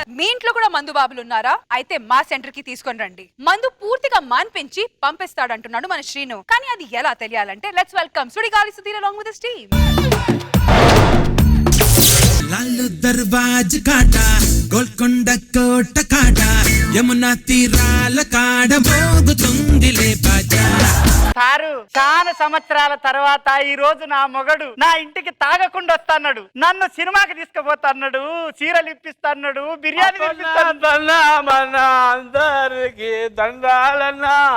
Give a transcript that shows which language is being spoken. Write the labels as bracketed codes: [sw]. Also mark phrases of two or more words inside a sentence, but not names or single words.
[te] ఇంట్లో కూడా మందు బాబులు ఉన్నారా? అయితే మా సెంటర్ కి తీసుకొని రండి. మందు పూర్తిగా మాన్పించి పంపిస్తాడంటున్నాడు మన శ్రీను. కానీ అది ఎలా తెలియాలంటే [en] let's welcome [te] సుడిగాలి సుధీర్ [en] along with his team. [te] లాల్ దర్వాజ కాడ గోల్కొండ కోట కాడ యమున తీరం కాడ మోగుతుందిలే బాజా. సారు చాలా సంవత్సరాల తర్వాత ఈ రోజు నా మొగడు నా ఇంటికి తాగకుండా వస్తాడు, నన్ను సినిమాకి తీసుకుపోతాడు, చీరలు ఇప్పిస్తాడు, బిర్యానీ అందరికి దండాలన్నా.